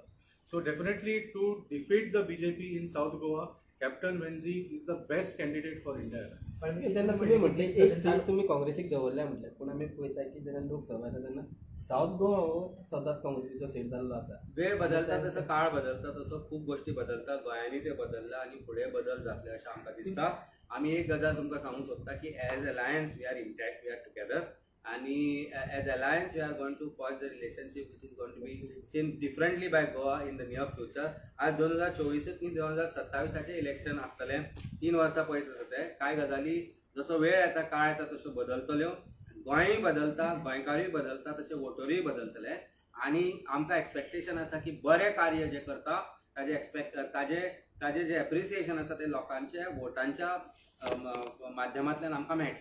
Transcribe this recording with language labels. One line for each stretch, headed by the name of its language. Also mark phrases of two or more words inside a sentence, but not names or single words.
English: So definitely to defeat the BJP in South Goa, Captain Wenzy is the best candidate for India Alliance.
Konkani: तेन्ना तुम्ही म्हटले एक सीट तुम्ही काँग्रेसीक दवरल्या म्हटलें, पूण आमी पळयता की जेन्ना लोकसभा येता तेन्ना साऊथ गोवा हो सतत काँग्रेसीचो सीट जाल्लो आसा. वेळ बदलता तसं, काळ बदलता तसं खूप गोष्टी बदलतात. गोंयांनी ते बदलला आणि पुढे बदल जातले अशें आमकां दिसता. आमी एक गजाल तुमकां सांगूंक सोदता की
English: As alliance we are intact, we are together,
Konkani: आणि
English: As alliance we are going to forge the relationship which is going to be seen differently by Goa in the near future.
Konkani: आज 2024 न्ही 2027 इलेक्शन आसतलें. 3 वर्सां पयस आसा तें. कांय गजाली जसो वेळ येता, काळ येता तसो बदलतल्यो. गोंयय बदलता, गोंयकारूय बदलता, तशें वोटरूय बदलतले. आणि आमकां एक्सपेक्टेशन आसा की बरें कार्य जे करता ताजे जे एप्रिसिएशन आसा ते लोकांच्या वोटांच्या माध्यमांतल्यान आमकां मेळटलें.